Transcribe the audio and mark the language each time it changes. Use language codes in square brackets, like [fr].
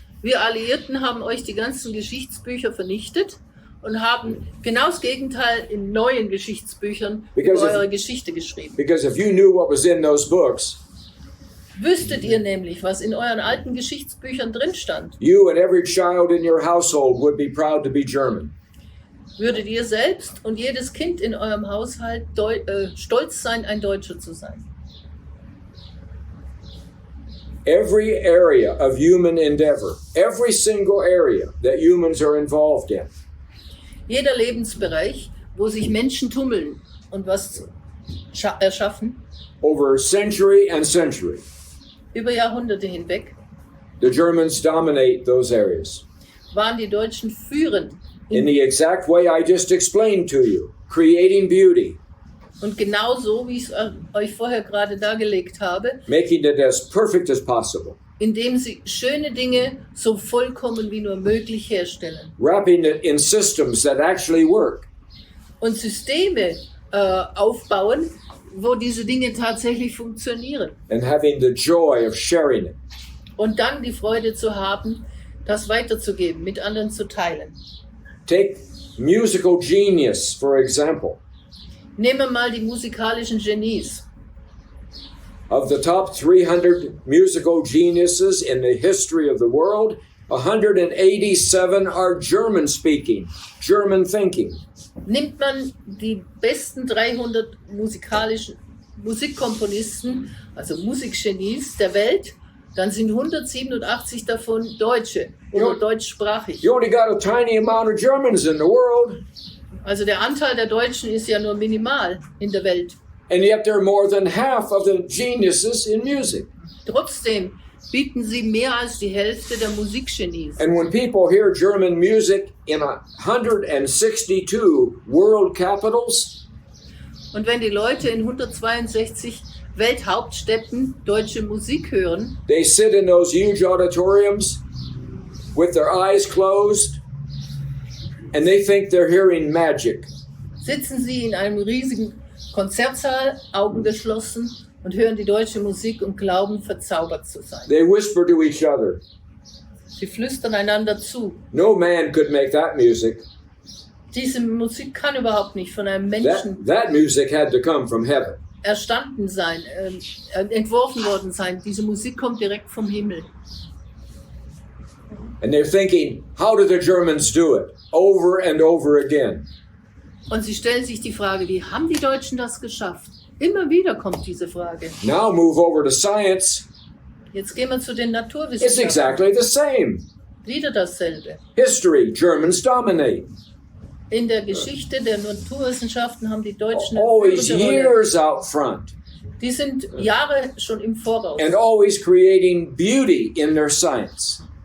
[de] Wir Alliierten haben euch die ganzen Geschichtsbücher vernichtet und haben genau das Gegenteil in neuen Geschichtsbüchern über [en] Because if- [de] eure Geschichte geschrieben. [en] Because if you knew what was in those books, [de] Wüsstet ihr nämlich, was in euren alten Geschichtsbüchern drin stand, [en] you and every child in your household would be proud to be German. [de] würdet ihr selbst und jedes Kind in eurem Haushalt stolz sein, ein Deutscher zu sein. [en] Every area of human endeavor, every single area that humans are involved in, [de] Jeder Lebensbereich, wo sich Menschen tummeln und was erschaffen, [en] over century and century, [de] über Jahrhunderte hinweg, [en] the Germans dominate those areas. [de] waren die Deutschen führend. [en] In the exact way I just explained to you, creating beauty, [de] Und genau so, wie ich es euch vorher gerade dargelegt habe, [en] making it as perfect as possible, [de] indem sie schöne Dinge so vollkommen wie nur möglich herstellen [en] wrapping it in systems that actually work. [de] und Systeme aufbauen, wo diese Dinge tatsächlich funktionieren. [en] And having the joy of sharing it. [de] Und dann die Freude zu haben, das weiterzugeben, mit anderen zu teilen. [en] Take musical genius, for example. [de] Nehmen wir mal die musikalischen Genies. [en] Of the top 300 musical geniuses in the history of the world, 187 are German-speaking, German-thinking. [de] Nimmt man die besten 300 Musikkomponisten, also Musikgenies der Welt, dann sind 187 davon Deutsche oder deutschsprachig. [en] You only got a tiny amount of Germans in the world, [de] Also der Anteil der Deutschen ist ja nur minimal in der Welt. [en] and yet they're more than half of the geniuses in music. [de] Trotzdem bieten sie mehr als die Hälfte der Musikgenies. [en] And when people hear German music in 162 world capitals, [de] Und wenn die Leute in 162 Welthauptstädten deutsche Musik hören, [en] they sit in those huge auditoriums with their eyes closed, and they think they're hearing magic. [de] sitzen sie in einem riesigen Konzertsaal, Augen geschlossen, und hören die deutsche Musik und glauben, verzaubert zu sein. [en] They whisper to each other. [de] Sie flüstern einander zu. [en] No man could make that music. [de] Diese Musik kann überhaupt nicht von einem Menschen. [en] That music had to come from heaven. [de] erstanden sein, entworfen worden sein. Diese Musik kommt direkt vom Himmel. [en] And they're thinking, how do the Germans do it? Over and over again. [de] Und sie stellen sich die Frage, wie haben die Deutschen das geschafft? Immer wieder kommt diese Frage. [en] Now move over to science. [de] Jetzt gehen wir zu den [en] It's [de] Naturwissenschaften. [en] exactly the same. [de] Wieder dasselbe. [en] History, Germans dominate. [de] In der Geschichte der Naturwissenschaften haben die Deutschen eine [en] Always [de] führende Rolle. [en] years out front. [de] Die sind Jahre schon im Voraus. [en] And always creating beauty in their science.